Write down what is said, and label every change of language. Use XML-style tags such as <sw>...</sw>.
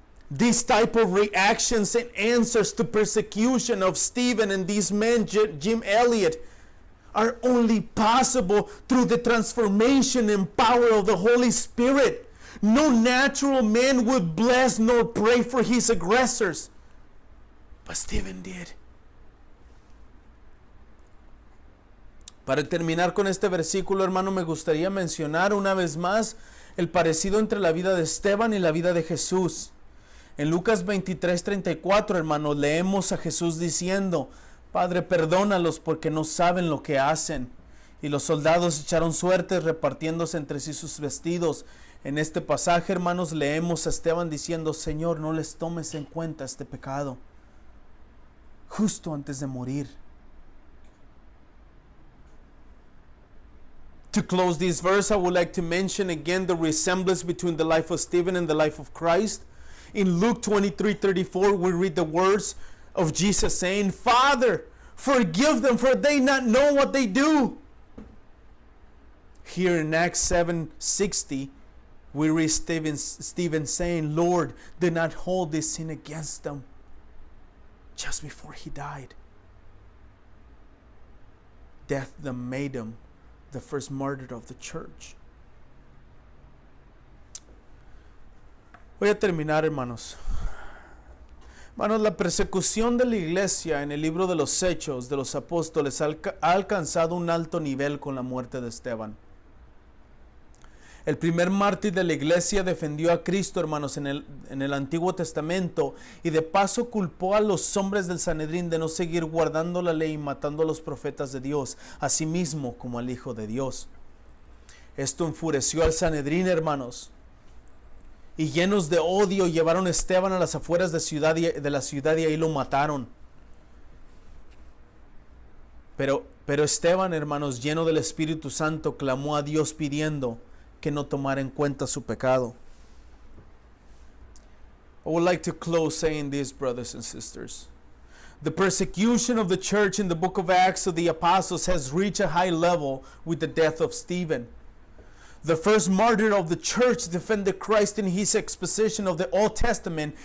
<en>These type of reactions and answers to persecution of Stephen and these men, Jim Elliot, are only possible through the transformation and power of the Holy Spirit. No natural man would bless nor pray for his aggressors, but Stephen did.</en> <es>Para terminar con este versículo, hermano, me gustaría mencionar una vez más el parecido entre la vida de Esteban y la vida de Jesús. En Lucas 23:34, hermano, leemos a Jesús diciendo, Padre, perdónalos porque no saben lo que hacen. Y los soldados echaron suertes repartiéndose entre sí sus vestidos. En este pasaje, hermanos, leemos a Esteban diciendo, Señor, no les tomes en cuenta este pecado, justo antes de morir.</es> <en>To close this verse, I would like to mention again the resemblance between the life of Stephen and the life of Christ. In Luke 23:34, we read the words of Jesus saying, Father, forgive them, for they not know what they do. Here in Acts 7:60, we read Stephen saying, Lord, do not hold this sin against them, just before he died. Death that made him the first martyr of the church.</en> <es>Voy a terminar, hermanos. Hermanos, la persecución de la iglesia en el libro de los Hechos de los Apóstoles ha alcanzado un alto nivel con la muerte de Esteban. El primer mártir de la iglesia defendió a Cristo, hermanos, en el Antiguo Testamento, y de paso culpó a los hombres del Sanedrín de no seguir guardando la ley y matando a los profetas de Dios, así mismo como al Hijo de Dios. Esto enfureció al Sanedrín, hermanos, y llenos de odio llevaron a Esteban a las afueras de la ciudad y ahí lo mataron. Pero Esteban, hermanos, lleno del Espíritu Santo, clamó a Dios pidiendo que no tomara en cuenta su pecado.</es> <en>I would like to close saying this, brothers and sisters. The persecution of the church in the book of Acts of the Apostles has reached a high level with the death of Stephen. The first martyr of the church defended Christ in his exposition of the Old Testament.</en>